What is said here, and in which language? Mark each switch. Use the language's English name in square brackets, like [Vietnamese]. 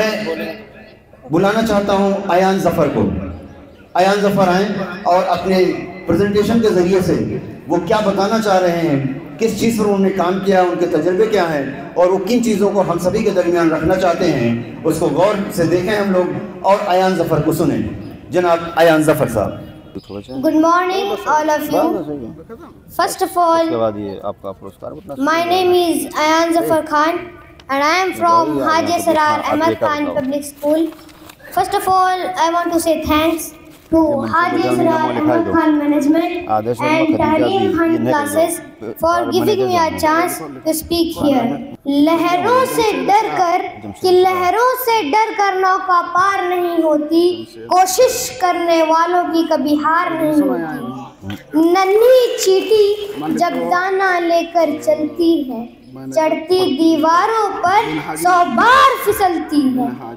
[Hindi] मैं बुलाना चाहता हूं अयान ज़फ़र को। अयान ज़फ़र आएँ और अपने प्रेजेंटेशन के ज़रिए से वो क्या बताना चाह रहे हैं, किस चीज़ पर उन्होंने काम किया, उनके तजर्बे क्या हैं और वो किन चीज़ों को हम सभी के दरमियान रखना चाहते हैं, उसको गौर से देखें हम लोग और अयान ज़फ़र को सुनें। जनाब अयान ज़फ़र साहब। [English] Good morning all of you. First of all, my name is Ayan Zafar Khan and I am from Haji Asrar Ahmad Khan Public School. First of all, I want to say thanks to Haji Asrar Ahmad Khan Management and Tahrim Khan Classes for giving me a chance to speak here. [Hindi] लहरों से डर कर कि लहरों से डर कर नौका पार नहीं होती, कोशिश करने वालों की कभी हार नहीं होती। नन्ही चींटी जब दाना लेकर चलती है, चढ़ती दीवारों पर 100 बार फिसलती है।